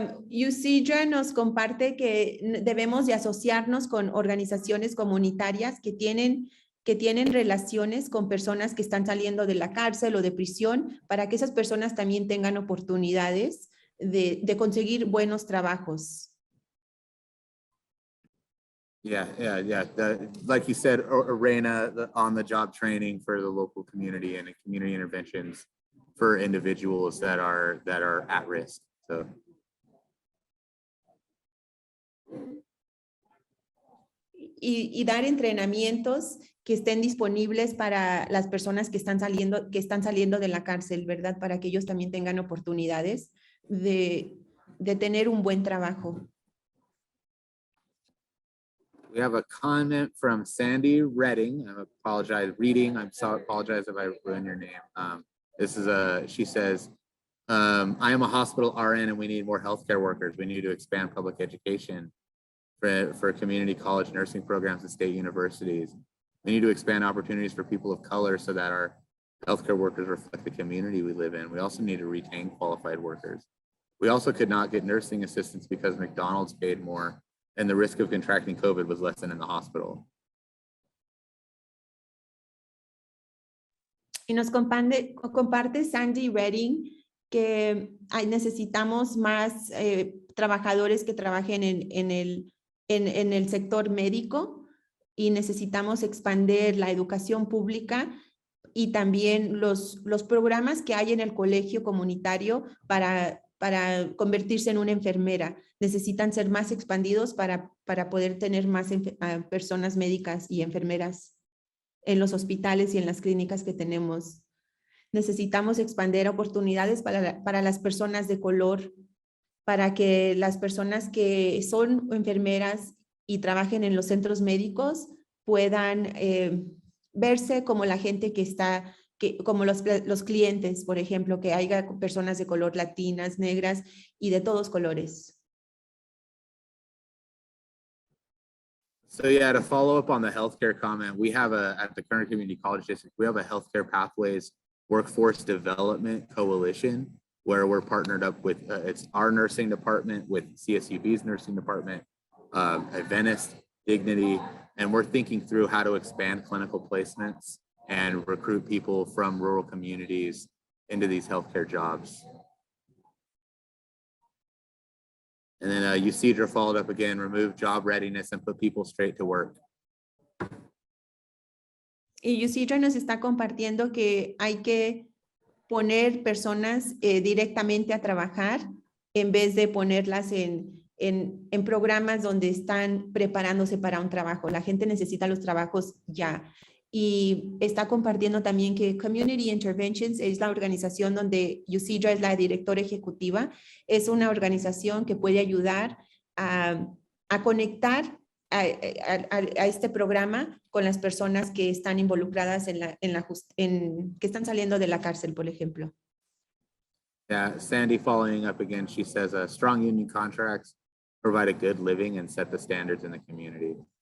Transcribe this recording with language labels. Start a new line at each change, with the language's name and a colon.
Spanish: Yusidra nos comparte que debemos de asociarnos con organizaciones comunitarias que tienen relaciones con personas que están saliendo de la cárcel o de prisión para que esas personas también tengan oportunidades de conseguir buenos trabajos.
English: Yeah. Like you said, Arena, on the job training for the local community and community interventions for individuals that are at risk. So.
Spanish: Y dar entrenamientos que estén disponibles para las personas que están saliendo de la cárcel, ¿verdad? Para que ellos también tengan oportunidades de tener un buen trabajo.
English: We have a comment from Sandy Redding. I apologize if I ruined your name. She says, I am a hospital RN and we need more healthcare workers. We need to expand public education for community college nursing programs at state universities. We need to expand opportunities for people of color so that our healthcare workers reflect the community we live in. We also need to retain qualified workers. We also could not get nursing assistants because McDonald's paid more and the risk of contracting COVID was less than in the hospital.
Spanish: Y nos comparte Sandy Redding que necesitamos más trabajadores que trabajen en el sector médico y necesitamos expandir la educación pública y también los programas que hay en el colegio comunitario para convertirse en una enfermera. Necesitan ser más expandidos para poder tener más personas médicas y enfermeras en los hospitales y en las clínicas que tenemos. Necesitamos expandir oportunidades para las personas de color, para que las personas que son enfermeras y trabajen en los centros médicos puedan verse como la gente como los clientes, por ejemplo, que haya personas de color, latinas, negras y de todos colores.
English: So yeah, to follow up on the healthcare comment, we have at the Kern Community College District, we have a healthcare pathways workforce development coalition where we're partnered up with, it's our nursing department with CSUB's nursing department, Adventist, Dignity, and we're thinking through how to expand clinical placements and recruit people from rural communities into these healthcare jobs. And then Yusidra followed up again, remove job readiness and put people straight to work.
Spanish: Y Yusidra nos está compartiendo que hay que poner personas directamente a trabajar en vez de ponerlas en programas donde están preparándose para un trabajo. La gente necesita los trabajos ya. y está compartiendo también que Community Interventions es la organización donde Yusidra es la directora ejecutiva. Es una organización que puede ayudar a conectar a este programa con las personas que están involucradas que están saliendo de la cárcel, por ejemplo.
English: Yeah, Sandy following up again, she says, strong union contracts provide a good living and set the standards in the community.